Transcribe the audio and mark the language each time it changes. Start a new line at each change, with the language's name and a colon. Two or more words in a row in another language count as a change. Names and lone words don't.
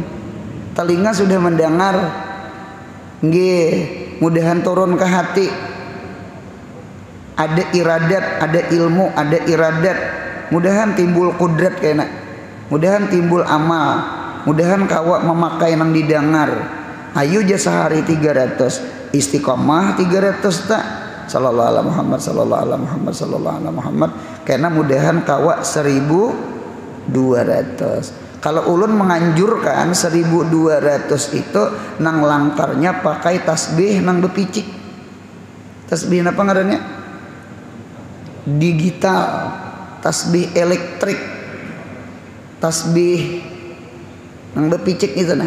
Banjar: Telinga sudah mendengar. Nggih, mudahan turun ke hati. Ada iradat, ada ilmu, ada iradat. Mudahan timbul kudrat kayaknya. Mudahan timbul amal. Mudahan kawa memakai nang didengar. Ayo aja sehari 300. Istiqomah 300 tak.
Arabic: صلى الله على محمد، صلى الله على محمد، صلى الله على محمد.
Banjar: Karena mudahan kawa 1200. Kalau ulun menganjurkan 1200 itu nang langkarnya pakai tasbih nang bepicik. Tasbih apa ngarannya? Digital, tasbih elektrik, tasbih nang bepicik itu nah.